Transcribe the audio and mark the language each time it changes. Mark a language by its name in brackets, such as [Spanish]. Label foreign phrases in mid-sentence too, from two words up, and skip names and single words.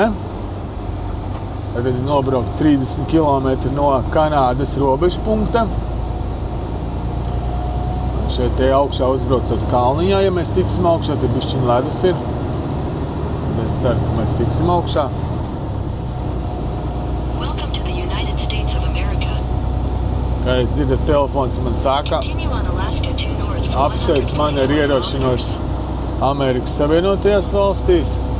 [Latvian] Tad ir nobraukt 30 km no Kanādas robežu punkta. Un šeit te augšā uzbraucot kalniņā, ja mēs tiksim augšā, tad bišķiņ ledus ir. Es ceru, ka mēs tiksim augšā. [English] Welcome to the United States of America. [Latvian] Kā es dzirdu, telefons man saka, [English] Continue on Alaska to north for [Latvian] apsveic 125 mani ar ierošanos Amerikas Savienotajās valstīs.